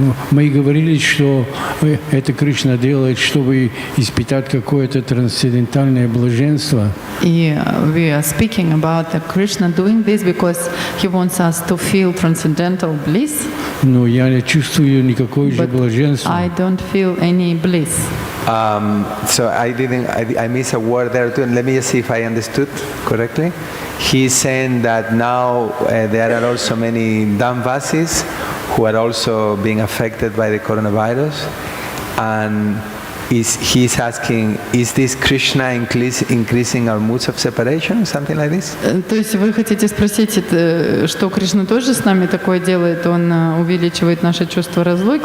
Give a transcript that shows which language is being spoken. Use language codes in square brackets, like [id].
[ru] Мы говорили, что это Кришна делает, чтобы испытать какое-то трансцендентальное блаженство. И [en] we are speaking about Krishna doing this because he wants us to feel transcendental bliss. [ru] Но я не чувствую никакой же блаженства. [en] I don't feel any bliss. So I missed a word there too, and let me just see if I understood correctly. He's saying that now there are also many Damvasis who are also being affected by the coronavirus, and he's asking, is this Krishna increasing our moods of separation, something like this? [ru] То есть вы хотите спросить, что Кришна тоже с нами такое делает? Он увеличивает наше чувство разлуки?